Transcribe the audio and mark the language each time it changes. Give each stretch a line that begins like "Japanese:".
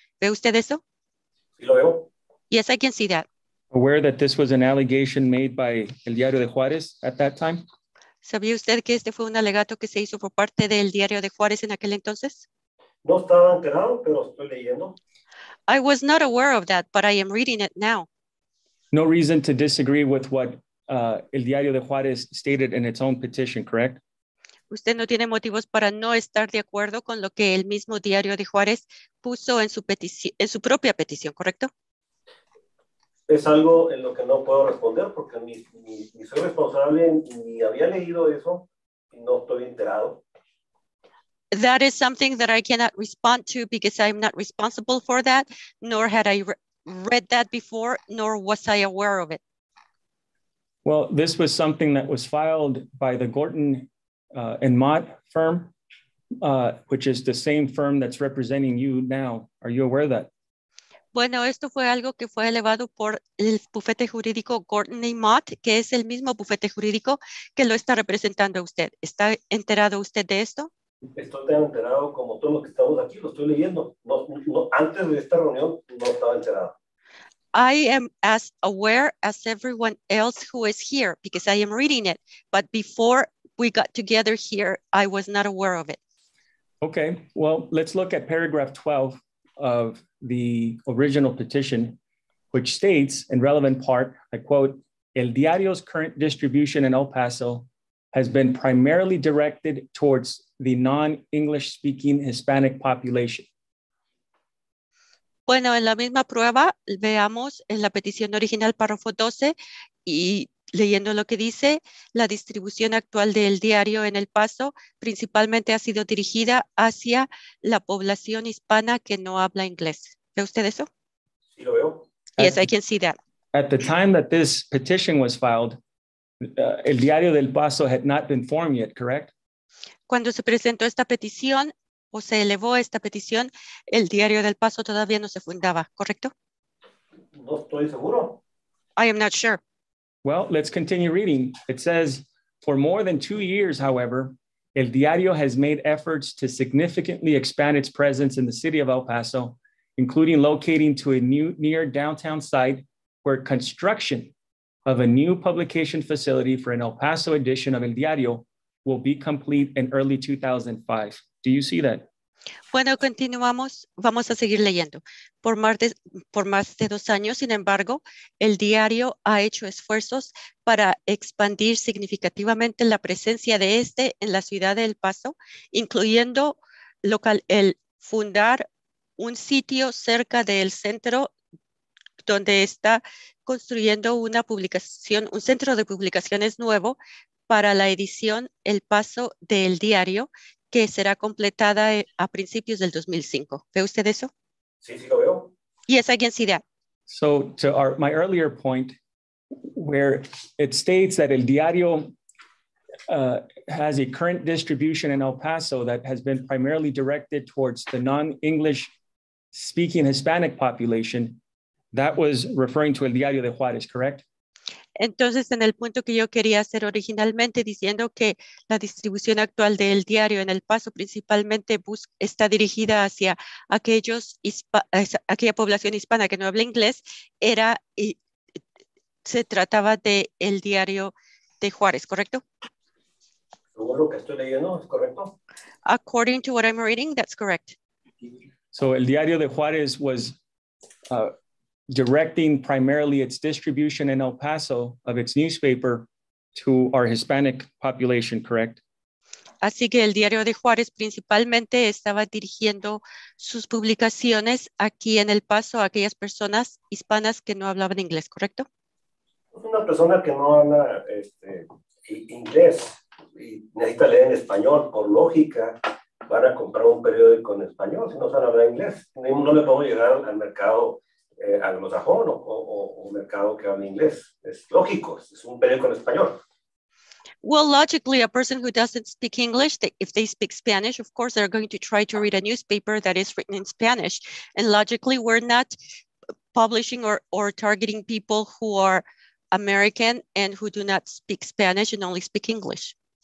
Spanish: ¿Ve usted eso? Sí, lo veo.
English: Yes, I can see that. Aware that this was an allegation made by El Diario de Juárez at that time?
Spanish: ¿Sabía usted que este fue un alegato que se hizo por parte del Diario de Juárez en aquel entonces? No estaba enterado, pero estoy leyendo.
English: I was not aware of that, but I am reading it now. No reason to disagree with what El Diario de Juárez stated in its own petition, correct?
Spanish: Usted no tiene motivos para no estar de acuerdo con lo que el mismo Diario de Juárez puso en su propia petición, ¿correcto? Es algo en lo que no puedo responder porque ni soy responsable ni había leído eso y no estoy enterado.
English: That is something that I cannot respond to because I'm not responsible for that, nor had I read that before, nor was I aware of it. Well, this was something that was filed by the Gorton and Mott firm, which is the same firm that's representing you now. Are you aware of that?
Spanish: Bueno, esto fue algo que fue elevado por el bufete jurídico Gorton y Mott, que es el mismo bufete jurídico que lo está representando a usted. ¿Está enterado usted de esto? Estoy tan enterado como todos los que estamos aquí, lo estoy leyendo. Antes de esta reunión no estaba enterado.
English: I am as aware as everyone else who is here because I am reading it. But before we got together here, I was not aware of it. Okay, well, let's look at paragraph 12 of the original petition, which states in relevant part, I quote, El Diario's current distribution in El Paso has been primarily directed towards the non-English speaking Hispanic population.
Spanish: Bueno, en la misma prueba, veamos en la petición original, párrafo 12, y leyendo lo que dice, la distribución actual del diario en El Paso principalmente ha sido dirigida hacia la población hispana que no habla inglés. ¿Ve usted eso? Sí, lo veo.
English: Yes, I can see that. At the time that this petition was filed, El Diario del Paso had not been formed yet, correct?
Spanish: Cuando se presentó esta petición o se elevó esta petición, el Diario del Paso todavía no se fundaba, ¿correcto? No estoy seguro.
English: I am not sure. Well, let's continue reading. It says, for more than 2 years, however, El Diario has made efforts to significantly expand its presence in the city of El Paso, including locating to a new near downtown site where construction of a new publication facility for an El Paso edition of El Diario will be complete in early 2005. Do you see that?
Spanish: Bueno, continuamos. Vamos a seguir leyendo. Por más de 2 años, sin embargo, el diario ha hecho esfuerzos para expandir significativamente la presencia de este en la ciudad de El Paso, incluyendo el fundar un sitio cerca del centro donde está construyendo una publicación, un centro de publicaciones nuevo para la edición El Paso del Diario, que será completada a principios del 2005. ¿Ve usted eso? Sí, sí lo veo.
English: Yes, I can see that. So to my earlier point, where it states that El Diario has a current distribution in El Paso that has been primarily directed towards the non-English speaking Hispanic population, that was referring to El Diario de Juárez, correct?
Spanish: Entonces, en el punto que yo quería hacer originalmente, diciendo que la distribución actual del diario en El Paso principalmente está dirigida hacia aquella población hispana que no habla inglés, se trataba de El Diario de Juárez, ¿correcto? Según lo que estoy leyendo, ¿es correcto?
English: According to what I'm reading, that's correct. So El Diario de Juárez was directing primarily its distribution in El Paso of its newspaper to our Hispanic population, correct?
Spanish: Así que el Diario de Juárez principalmente estaba dirigiendo sus publicaciones aquí en El Paso a aquellas personas hispanas que no hablaban inglés, ¿correcto? Una persona que no habla inglés y necesita leer en español, por lógica, van a comprar un periódico en español, si no saben hablar inglés. No le podemos llegar al mercado anglosajón o mercado que habla inglés. Es lógico, es un periódico en español.
English: Well, logically, a person who doesn't speak English, if they speak Spanish, of course, they're going to try to read a newspaper that is written in Spanish. And logically, we're not publishing or targeting people who are American and who do not speak Spanish and only speak English.